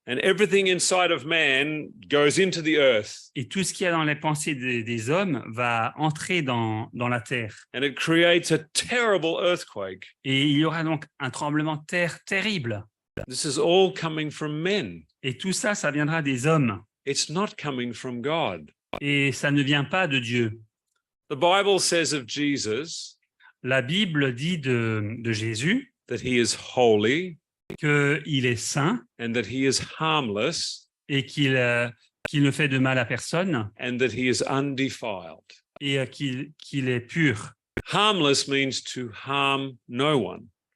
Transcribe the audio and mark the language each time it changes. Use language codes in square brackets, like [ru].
[en] And everything inside of man goes into the earth. [fr] Et tout ce qu'il y a dans les pensées des hommes va entrer dans la terre. [en] And it creates a terrible earthquake. [fr] Et il y aura donc un tremblement de terre terrible. [en] This is all coming from men. [fr] Et tout ça, ça viendra des hommes. [en] It's not coming from God. [fr] Et ça ne vient pas de Dieu. [en] The Bible says of Jesus [fr] La Bible dit de Jésus [en] that he is holy [fr] qu'il est saint [en] and that he is harmless [fr] et qu'il ne fait de mal à personne [en] and that he is undefiled. [fr] et qu'il est pur. [en] Harmless means to harm no one.